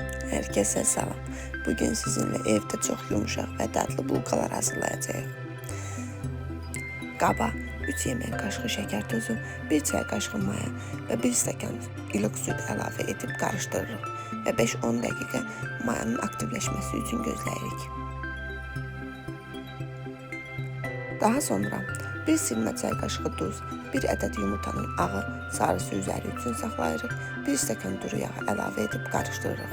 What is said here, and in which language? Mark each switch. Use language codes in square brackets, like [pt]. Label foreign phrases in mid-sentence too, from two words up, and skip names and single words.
[tr] Herkese salam. Bugün sizinle evde çok yumuşak ve tatlı bulkalar hazırlayacağız. [az] Qaba 3 yemək qaşığı şeker tozu, 1 çay qaşığı maya ve 1 stəkan ılık süt əlavə edib qarışdırırıq və 5-10 dəqiqə mayanın aktivləşməsi üçün gözləyirik. Daha sonra 1 silmə çay qaşığı duz, 1 ədəd yumurtanın ağı, sarısı üzəri üçün saxlayırıq, 1 stəkan duru yağı əlavə edib qarışdırırıq.